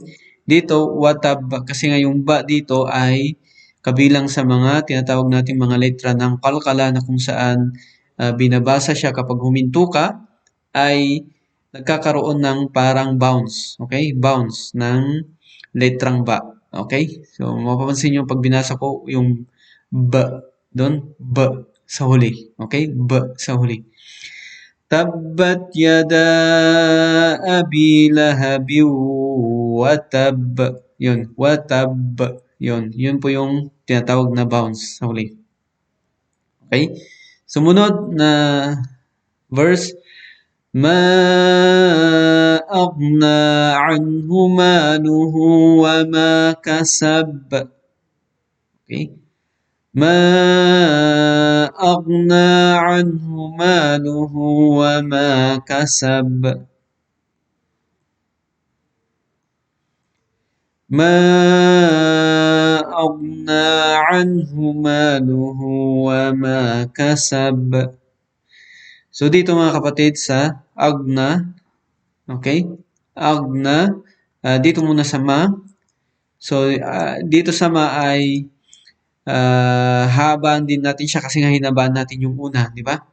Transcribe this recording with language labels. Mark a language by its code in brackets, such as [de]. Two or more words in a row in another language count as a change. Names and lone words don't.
[tl] Dito, watab, kasi nga yung ba dito ay kabilang sa mga tinatawag natin mga letra ng kalkala na kung saan binabasa siya kapag huminto ka ay nagkakaroon ng parang bounce. Okay? Bounce ng letrang ba. Okay? So, mapapansin nyo pag binasa ko yung ba doon, ba sa huli. Okay? Ba sa huli. [ar] تبت يدا أبي لهب وتب. [tl] Yun, watab. Yun po yung tinatawag na bounce sa huli. Okay? Sumunod na verse, [ar] ما أغنى عنه ماله وما كسب. Okay? ما أغنى عنه ماله وما كسب. ما أغنى عنه ماله وما كسب. [tl] So dito mga kapatid sa agna, okay? Agna, dito muna sa ma. So dito sa ma ay habaan din natin siya kasi nga hinabaan natin yung una, di ba?